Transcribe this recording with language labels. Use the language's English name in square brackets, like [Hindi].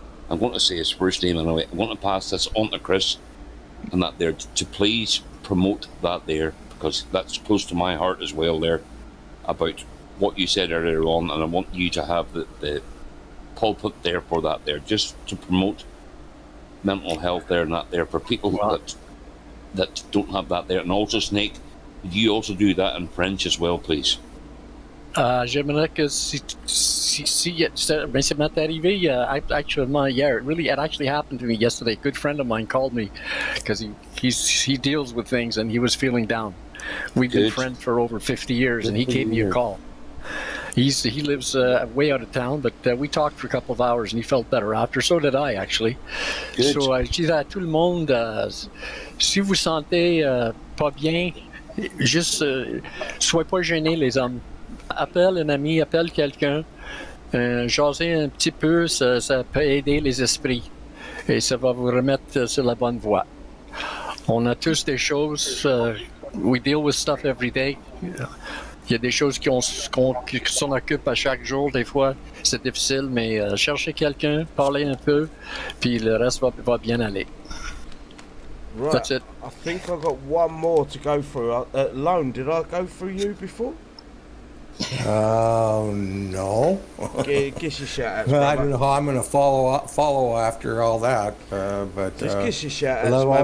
[English] I'm going to say his first name anyway. I want to pass this on to Chris and that there to please promote that there, because that's close to my heart as well there, about what you said earlier on, and I want you to have the pulpit there for that there, just to promote mental health there and that there for people that don't have that there. And also, Snake, could you also do that in French as well, please? [French] J'aimerais que si ça m'est arrivé actuellement hier. [English] It actually happened to me yesterday. A good friend of mine called me because he deals with things and he was feeling down. We've been friends for over 50 years and he gave me a call. He lives way out of town, but we talked for a couple of hours and he felt better after. So did I, actually. Good. [French] So je dis à tout le monde, si vous sentez pas bien, juste soyez pas gênés, les hommes. Appelle un ami, appelle quelqu'un, jaser un petit peu, ça peut aider les esprits et ça va vous remettre sur la bonne voie. On a tous des choses, [English] we deal with stuff every day. [French] Il y a des choses qui s'en occupent à chaque jour, des fois c'est difficile, mais cherchez quelqu'un, parlez un peu, puis le reste va bien aller. [English] Right. That's it. I think I've got one more to go through. Lone, did I go through you before? No. Gives you shout outs. I don't know how I'm going to follow after all that, but Just gives you shout outs. I love all